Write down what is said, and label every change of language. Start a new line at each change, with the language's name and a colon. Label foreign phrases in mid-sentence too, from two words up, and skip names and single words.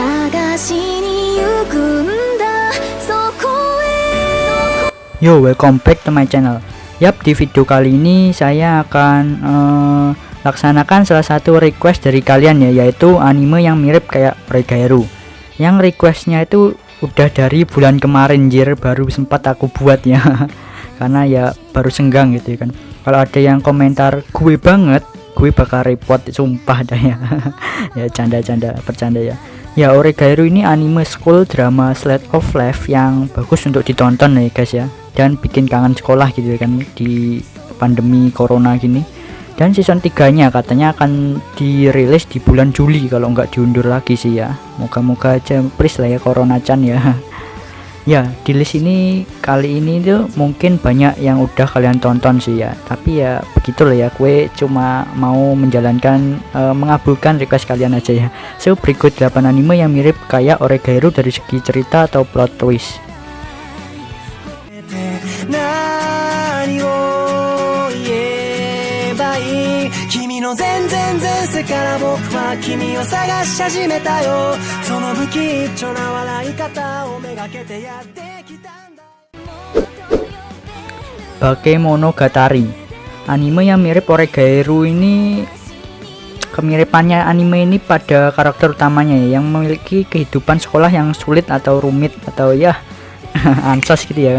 Japanese: しに行くんだそこへ
English: Yo, welcome back to my channel.
Indonesian: Yap, di video kali ini saya akan laksanakan salah satu request dari kalian ya, yaitu anime yang mirip kayak Oregairu. Yang requestnya itu udah dari bulan kemarin, jir, baru sempat aku buat ya. Karena ya baru senggang gitu ya kan. Kalau ada yang komentar gue banget, gue bakal report, sumpah dah ya. Ya canda-canda, bercanda ya. Ya, Oregairu ini anime
English: school drama slice of life
Indonesian: yang bagus untuk ditonton ya guys ya, dan bikin kangen sekolah gitu kan di pandemi corona gini. Dan season 3 nya katanya akan dirilis di bulan Juli kalau nggak diundur lagi sih ya. Moga-moga aja, please lah ya corona-chan ya. Ya, di list ini kali ini tuh mungkin banyak yang udah kalian tonton sih ya, tapi ya begitulah ya, gue cuma mau menjalankan mengabulkan request kalian aja ya. So, berikut 8 anime yang mirip kayak Oregairu dari segi cerita atau
English: plot twist.
Japanese: 何を言えばいい君の全然前世から僕は君を探し始めたよその不吉祥な笑い方をめがけてやってきたんだ
Indonesian: Bakemonogatari, anime yang mirip Oregairu ini, kemiripannya anime ini pada karakter utamanya ya, yang memiliki kehidupan sekolah yang sulit atau rumit atau ya ansos gitu ya kan.